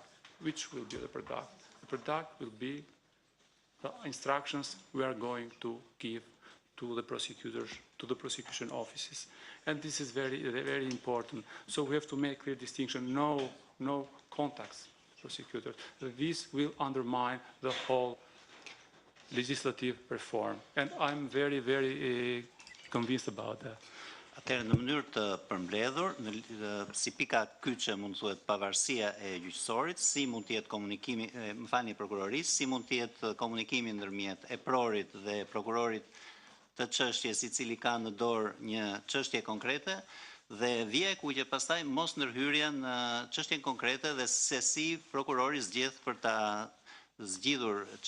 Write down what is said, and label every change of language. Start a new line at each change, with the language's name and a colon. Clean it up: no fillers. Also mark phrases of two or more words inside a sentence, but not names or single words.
English: Which will be the product? The product will be the instructions we are going to give to the prosecutors, to the prosecution offices. And this is very, very important. So we have to make clear distinction, no contacts, prosecutors. This will undermine the whole legislative reform. And I'm very, very convinced about that.
Albanian: Atëherë në mënyrë të përmbledhur, si pika kyçe mund të thuhet pavarësia e gjyqësorit, si mund të jetë komunikimi, më falni prokurorisë, si mund të jetë komunikimi ndërmjet eprorit dhe prokurorit të çështjes i cili ka në dorë një çështje konkrete, dhe vije ku që pastaj mos ndërhyrja në çështjen konkrete dhe se si prokurori zgjedh për ta zgjidhur çështjen